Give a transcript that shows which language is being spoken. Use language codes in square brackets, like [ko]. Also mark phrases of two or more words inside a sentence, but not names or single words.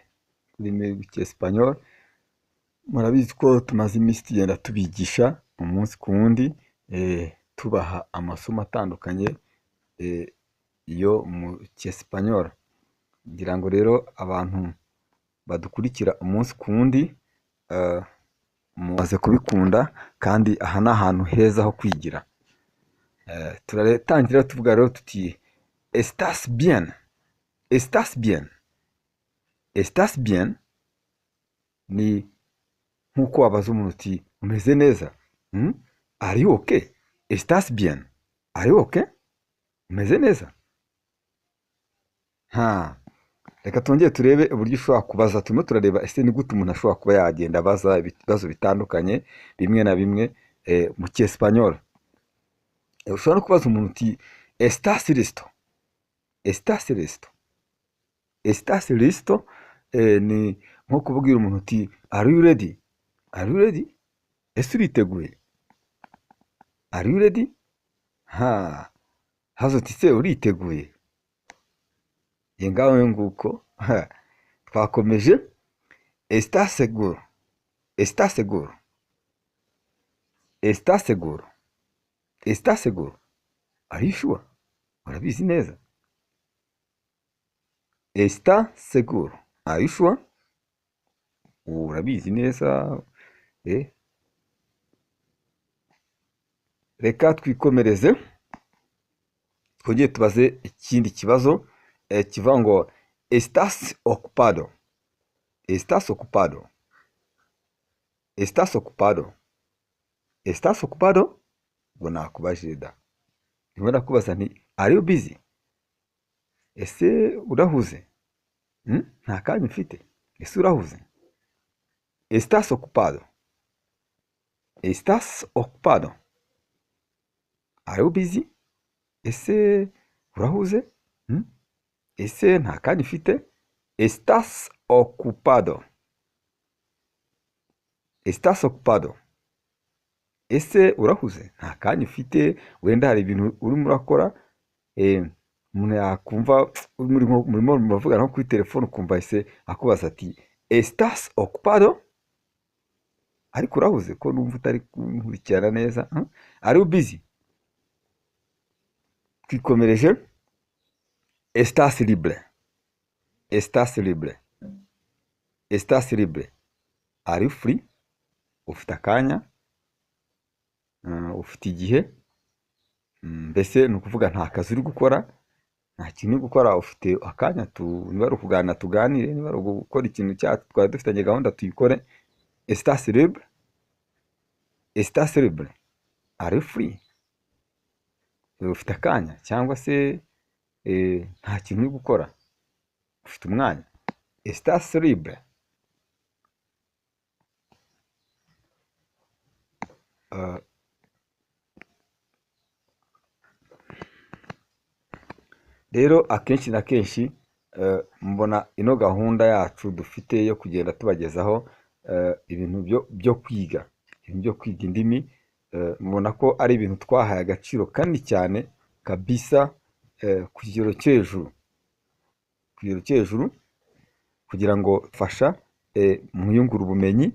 [rw] Ururimi rw'Icyesipanyole murabizi ko tumaze iminsi tugenda tubigisha umunsi ku wundi, tubaha amasomo atandukanye yo mu Cyesipanyole. Ngira ngo rero abantu badukurikira umunsi ku wundi mumaze kubikunda, kandi aha ni ahantu heza ho kwigira. Turatangira tuvuga rero tuti [es] estás bien, estás bien. Estás bien [rw] ni nkuko wabaza umuntu uti umeze neza. [en] Are you okay? [es] Estás bien. [en] Are you okay? [rw] Umeze neza? Reka twongere turebe uburyo ushobora kubaza. Turimo turareba ese ni gute umuntu ashobora kuba yagenda abaza ibibazo bitandukanye bimwe na bimwe mu Cyesipanyole. Ushobora no kubaza umuntu uti [es] estás listo? Estás listo? Estás listo [rw] ni nko kubwira umuntu uti [en] are you ready? Are you ready? [rw] Ese uriteguye? [en] Are you ready? [rw] Hazo uti se uriteguye? Ngaho nguko twakomeje. [es] Estás seguro? Estás seguro? Estás seguro? Estás seguro? [en] Are you sure? [rw] Urabizi neza? [es] Está seguro? [en] Are you sure? [rw] Urabizi neza? Reka twikomereze twongere tubaze ikindi kibazo kivuga ngo [es] estás ocupado? Estás ocupado? Estás ocupado? Estás ocupado? [rw] Ngo nakubajije da. Ndimo ndakubaza nti [en] are you busy? [rw] Ese urahuze? Nta kanya ufite? Ese urahuze? [es] Estás ocupado? Estás ocupado? [en] Are you busy? [rw] Ese urahuze? Ese nta kanya ufite? [es] Estás ocupado? Estás ocupado? [rw] Ese urahuze? Nta kanya ufite, wenda hari ibintu urimo urakora, umuntu yakumva murimo muravugana nko kuri telefone ukumva ese akubaza ati [es] estás ocupado? [rw] Ariko urahuze ko numva utari kunkurikirana neza. [en] Are you busy? [rw] Twikomereje. [es] Estás libre? Estás libre? Estás libre? [en] Are you free? [rw] Ufite akanya? Ufite igihe? Mbese ni ukuvuga nta kazi uri gukora, nta kintu uri gukora, ufite akanya, niba ari ukuganira tuganire, niba ari gukora ikintu cyacu twari dufitanye gahunda tuyikore. [es] Estás libre? Estás libre? [en] Are you free? [rw] Ufite akanya cyangwa se nta kintu uri gukora, ufite umwanya. [es] Estás libre? [rw] Rero akenshi na kenshi mbona ino gahunda yacu dufite yo kugenda tubagezaho ibintu byo kwiga, ibintu byo kwiga indimi, mubona ko ari ibintu twahaye agaciro kandi cyane kabisa, ku kigero cy'hejuru, kugira ngo fasha mwiyungura ubumenyi.